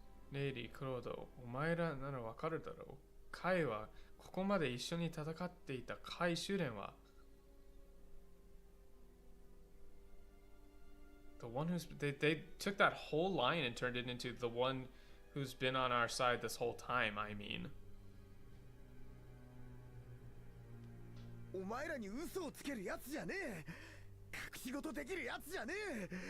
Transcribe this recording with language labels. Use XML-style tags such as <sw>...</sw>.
<ja>レイリー、クロード、お前らならわかるだろう。カイはここまで一緒に戦っていたカイ修練は</ja> <en>The one who's they took that whole line and turned it into the one who's been on our side this whole time, I mean.</en> <ja>お前らに嘘をつけるやつじゃねえ。隠し事できるやつじゃねえ。</ja>